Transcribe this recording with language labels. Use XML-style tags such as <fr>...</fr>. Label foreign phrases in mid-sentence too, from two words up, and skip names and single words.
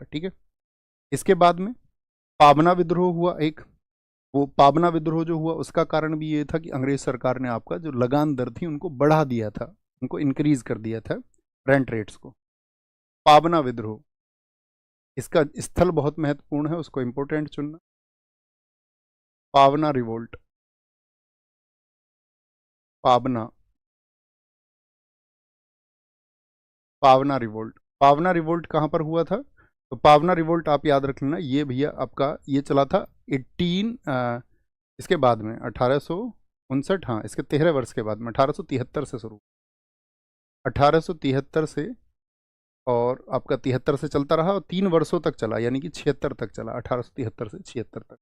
<hi>ठीक है, इसके बाद में पाबना विद्रोह हुआ एक। वो पाबना विद्रोह जो हुआ उसका कारण भी ये था कि अंग्रेज सरकार ने आपका जो लगान दर थी उनको बढ़ा दिया था, उनको इंक्रीज कर दिया था</hi> <en>rent rates</en> <hi>को। पाबना विद्रोह, इसका स्थल बहुत महत्वपूर्ण है, उसको इंपोर्टेंट चुनना। पावना रिवोल्ट, पावना, पावना रिवोल्ट। पावना रिवोल्ट कहाँ पर हुआ था? तो पावना रिवोल्ट आप याद रख लेना, ये भैया आपका ये चला था 18 इसके बाद में 1859, हाँ इसके 13 वर्ष के बाद में 1873 से शुरू, 1873 से, और आपका 73 से चलता रहा और 3 वर्षों तक चला, यानी कि 76 तक चला, 1873 से 76 तक।</hi>